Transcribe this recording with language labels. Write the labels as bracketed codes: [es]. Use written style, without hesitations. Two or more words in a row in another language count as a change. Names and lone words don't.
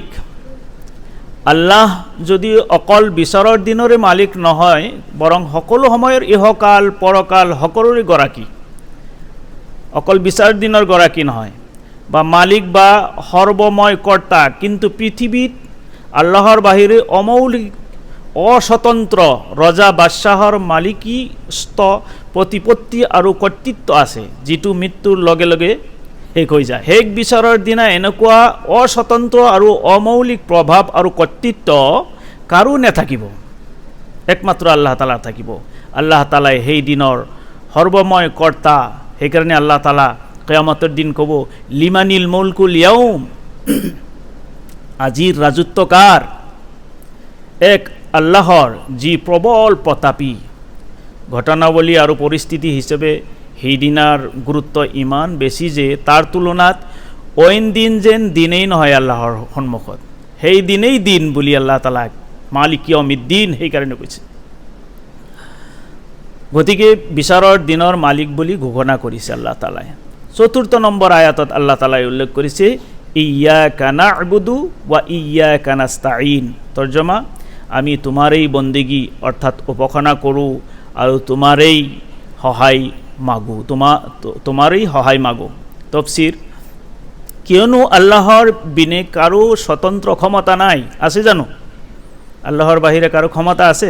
[as] আল্লাহ যদি অকল বিচাৰৰ দিনৰে মালিক নহয়, বৰং সকলো সময়ৰ ইহকাল পৰকাল সকলোৰে গৰাকী, অকল বিচাৰ দিনৰ গৰাকী নহয় বা মালিক বা সৰ্বময় কৰ্তা, কিন্তু পৃথিৱীত আল্লাহৰ বাহিৰে অমৌলিক অস্বতন্ত্ৰ ৰজা বাদশ্বাহৰ মালিকীস্ত প্ৰতিপত্তি আৰু কৰ্তৃত্ব আছে, যিটো মৃত্যুৰ লগে লগে শেষ হৈ যায়। শেষ বিচাৰৰ দিনা এনেকুৱা অস্বতন্ত্ৰ আৰু অমৌলিক প্ৰভাৱ আৰু কৰ্তৃত্ব কাৰো নাথাকিব, একমাত্ৰ [ar] الله تعالى [as] থাকিব। [ar] الله تعالى [as] সেই দিনৰ সৰ্বময় কৰ্তা। সেইকাৰণে [ar] الله تعالى [as] কিয়ামতৰ দিন ক'ব [ar] لمن الملك اليوم, [as] আজিৰ ৰাজত্ব কাৰ? এক আল্লাহৰ, যি প্ৰবল প্ৰতাপী। ঘটনাৱলী আৰু পৰিস্থিতি হিচাপে সেইদিনাৰ গুৰুত্ব ইমান বেছি যে তাৰ তুলনাত অইন দিন যেন দিনেই নহয় আল্লাহৰ সন্মুখত। সেই দিনেই দিন বুলি [ar] الله تعالى مالك يوم الدين [as] সেইকাৰণে কৈছে। গতিকে বিচাৰৰ দিনৰ মালিক বুলি ঘোষণা কৰিছে [ar] الله تعالى. [as] ৪ৰ্থ নম্বৰ আয়াতত [ar] الله تعالى [as] উল্লেখ কৰিছে [ar] إياك نعبد وإياك نستعين. [as] তৰ্জমা, আমি তোমাৰেই বন্দেগী অৰ্থাৎ উপাসনা কৰোঁ আৰু তোমাৰেই সহায় মাগোঁ, তোমাৰেই সহায় মাগোঁ। তফছিৰ, কিয়নো আল্লাহৰ বিনে কাৰো স্বতন্ত্ৰ ক্ষমতা নাই। আছে জানো? আল্লাহৰ বাহিৰে কাৰো ক্ষমতা আছে?